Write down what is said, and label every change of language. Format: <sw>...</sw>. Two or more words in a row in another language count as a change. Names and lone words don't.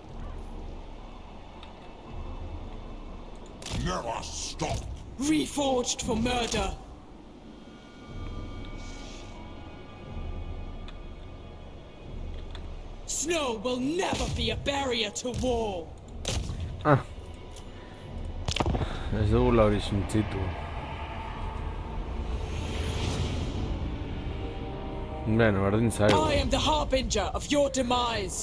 <en>Never stop. Reforged for murder. Snow will never be a barrier to war.</en> <eu>Ez dugula hori suntzitu. Bueno, berdin zaigu.</eu> <en>I am the harbinger of your demise.</en>